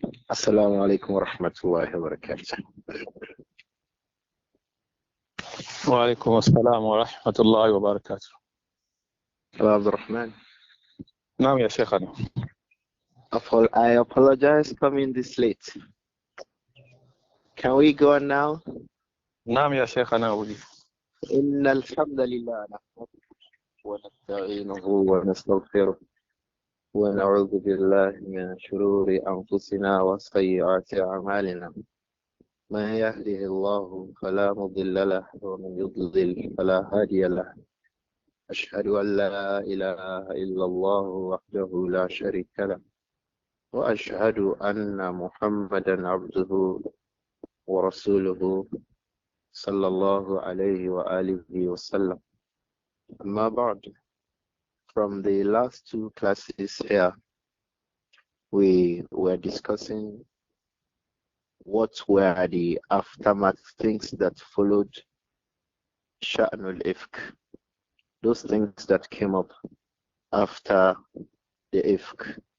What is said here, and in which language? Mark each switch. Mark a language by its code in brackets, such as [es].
[ar] السلام عليكم ورحمة الله وبركاته. وعليكم السلام ورحمة الله وبركاته. [en] Hello, عبد الرحمن. [ar] نعم يا شيخنا. [en] I apologize coming this late. Can we go on now? [ar] نعم يا شيخنا. إن الحمد لله نحمده ونستعينه ونستغفره ونعوذ بالله من شرور أنفسنا وسيئات أعمالنا. من يهده الله فلا مضل له ومن يضلل فلا هادي له. أشهد أن لا إله إلا الله وحده لا شريك له وأشهد أن محمدا عبده ورسوله صلى الله عليه وآله وسلم. أما بعد, [en] from the last two classes here, we were discussing what were the aftermath things that followed Sha'nul Ifk, those things that came up after the Ifk.